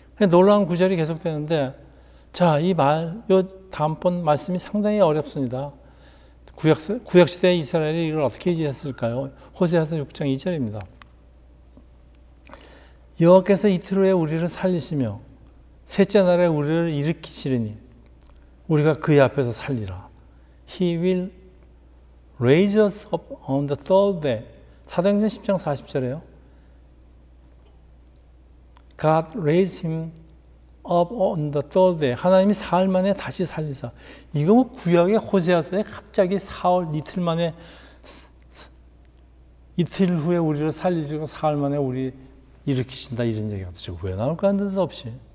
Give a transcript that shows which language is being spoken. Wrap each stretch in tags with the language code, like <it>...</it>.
<ko>놀라운 구절이 계속되는데, 자, 요 다음번 말씀이 상당히 어렵습니다. 구약시대 이스라엘이 이걸 어떻게 이해했을까요? 호세아서 6장 2절입니다. 여호와께서 이틀 후에 우리를 살리시며 셋째 날에 우리를 일으키시리니 우리가 그의 앞에서 살리라.</ko> <en>He will raise us up on the third day.</en> <ko>사도행전 10장 40절에요.</ko> <en>God raised him up on the third day.</en> <ko>하나님이 사흘 만에 다시 살리사. 이거 뭐 구약의 호세아서에 갑자기 사흘 이틀 만에 이틀 후에 우리를 살리시고 사흘 만에 우리 일으키신다 이런 얘기가 도대체 왜 나올까 하는 데 없이.</ko>